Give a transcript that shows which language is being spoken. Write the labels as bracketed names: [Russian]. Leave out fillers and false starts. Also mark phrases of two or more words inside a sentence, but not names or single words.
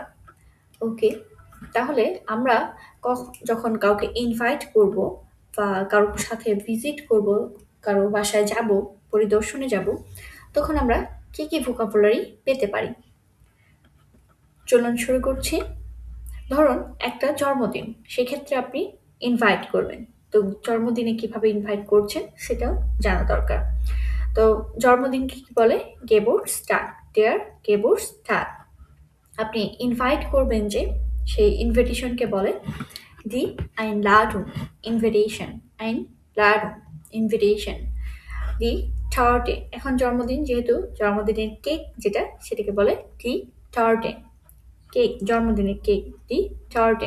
[Bangla] ওকে, তাহলে আমরা যখন কাউকে ইনভাইট করব বা কারোর সাথে ভিজিট করব, কারো বাসায় যাব, পরিদর্শনে যাব, তখন আমরা কি কি ভোকাবুলারি পেতে পারি? চলুন শুরু করছি। ধরুন একটা জন্মদিন, সেক্ষেত্রে আপনি ইনভাইট করবেন। তো জন্মদিনে কিভাবে ইনভাইট করছেন সেটাও জানা দরকার। তো জন্মদিনকে কি বলে? [German] Geburtstag, der Geburtstag। [Bangla] আপনি ইনভাইট করবেন যে, সেই ইনভিটেশনকে বলে [German] die Einladung, [Bangla] ইনভিটেশন, Einladung, ইনভিটেশন। [German] die Torte, [Bangla] এখন জন্মদিন যেহেতু জন্মদিনের কেক যেটা সেটাকে বলে [German] die Torte, [Bangla] কেক, জন্মদিনের কেক, দি Torte।